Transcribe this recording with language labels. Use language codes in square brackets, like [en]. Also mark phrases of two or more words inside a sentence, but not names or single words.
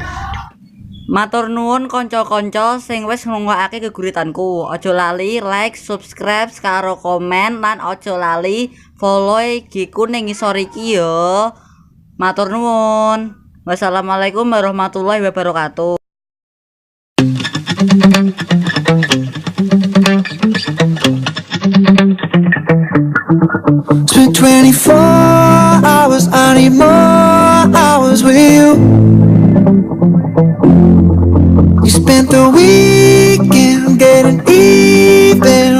[jv] Matur nuwun kanca-kanca sing wis ngrungokake geguritanku. Aja lali like, subscribe, karo komen lan aja lali follow IG-ku ning ngisor iki ya. Matur nuwun. [ar] والسلام عليكم ورحمة الله وبركاته. [en] Spent 24 hours, I need more hours with you. You spent the weekend getting even.